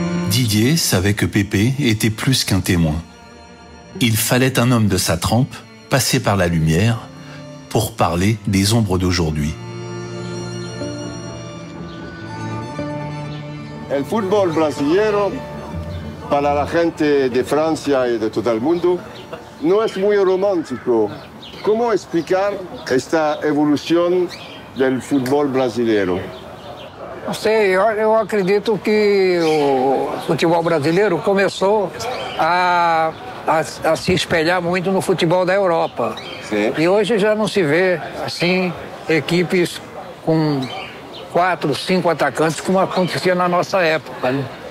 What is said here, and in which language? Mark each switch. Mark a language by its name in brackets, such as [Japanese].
[French] Didier savait que Pépé était plus qu'un témoin. Il fallait un homme de sa trempe, passé par la lumière, pour parler des ombres d'aujourd'hui. [Spanish] El fútbol brasileño, para la gente de Francia y de todo el mundo, no es muy romántico. ¿Cómo explicar esta evolución del fútbol brasileño? [Portuguese] Não sei, eu acredito que o futebol brasileiro começou a se espelhar muito no futebol da Europa. Sim. E hoje já não se vê, assim, equipes com 4, 5 atacantes, como acontecia na nossa época, né?